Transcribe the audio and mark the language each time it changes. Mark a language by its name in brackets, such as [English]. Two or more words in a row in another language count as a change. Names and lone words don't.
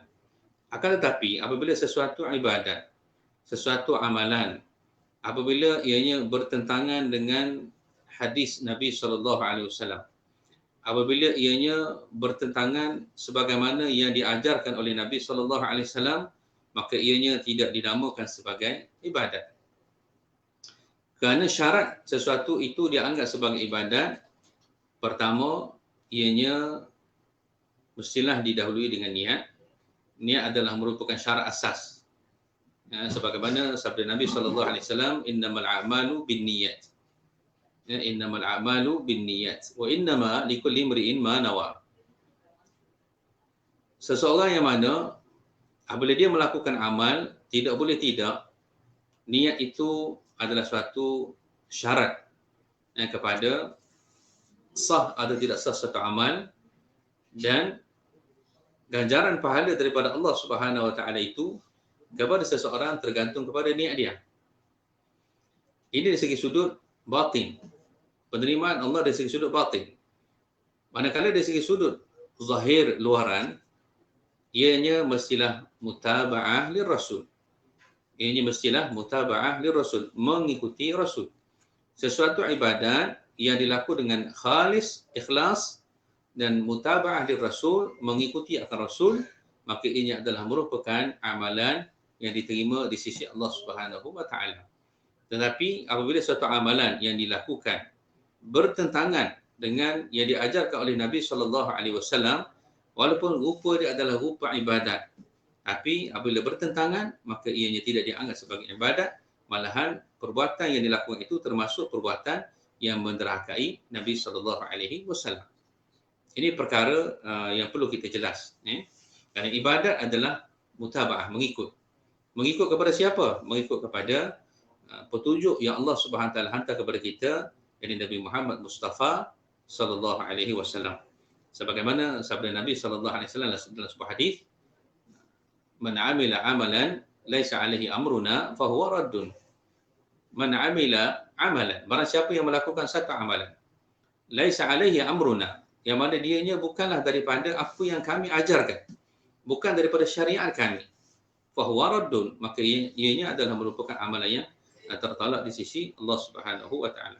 [Malay] Akan tetapi apabila sesuatu ibadat, sesuatu amalan, apabila ianya bertentangan dengan hadis Nabi [Arabic] صلى الله عليه وسلم, [Malay] apabila ianya bertentangan sebagaimana yang diajarkan oleh Nabi [Arabic] صلى الله عليه وسلم, [Malay] maka ianya tidak dinamakan sebagai ibadat. Kerana syarat sesuatu itu dianggap sebagai ibadat, pertama ianya mestilah didahului dengan niat. Niat adalah merupakan syarat asas. Sebagaimana sabda Nabi [Arabic] صلى الله عليه وسلم, إنما الأعمال بالنيات. إنما الأعمال بالنيات وإنما لكل امرئ ما نوى. [Malay] Seseorang yang mana apabila dia melakukan amal, tidak boleh tidak niat itu adalah suatu syarat kepada sah atau tidak sah suatu amal, dan ganjaran pahala daripada Allah [Arabic] سبحانه وتعالى [Malay] itu kepada seseorang tergantung kepada niat dia. Ini dari segi sudut batin. Penerimaan Allah dari segi sudut batin. Manakala dari segi sudut zahir luaran, ianya mestilah [Arabic] متابعة للرسول. [Malay] Ianya mestilah [Arabic] متابعة للرسول, [Malay] mengikuti Rasul. Sesuatu ibadat yang dilakukan dengan khalis, ikhlas dan [Arabic] متابعة للرسول, [Malay] mengikuti akan Rasul, maka ini adalah merupakan amalan yang diterima di sisi Allah [Arabic] سبحانه وتعالى. [Malay] Tetapi apabila suatu amalan yang dilakukan bertentangan dengan yang diajarkan oleh Nabi [Arabic] صلى الله عليه وسلم, [Malay] walaupun rupa dia adalah rupa ibadat, tapi apabila bertentangan, maka ianya tidak dianggap sebagai ibadat, malahan perbuatan yang dilakukan itu termasuk perbuatan yang menderhakai Nabi [Arabic] صلى الله عليه وسلم. [Malay] Ini perkara yang perlu kita jelas, Kerana ibadat adalah mutaba'ah, mengikut. Mengikut kepada siapa? Mengikut kepada petunjuk yang Allah [Arabic] سبحانه وتعالى [Malay] hantar kepada kita, yakni Nabi Muhammad Mustafa [Arabic] صلى الله عليه وسلم. [Malay] Sebagaimana sabda Nabi [Arabic] صلى الله عليه وسلم [Malay] dalam sebuah hadis, [Arabic] من عمل عملا ليس عليه أمرنا فهو رد. من عمل عملا, [Malay] barang siapa yang melakukan satu amalan, [Arabic] ليس عليه أمرنا, [Malay] yang mana dianya bukanlah daripada apa yang kami ajarkan, bukan daripada syariat kami, [Arabic] فهو رد, [Malay] maka ianya adalah merupakan amalan yang tertolak di sisi Allah [Arabic] سبحانه وتعالى.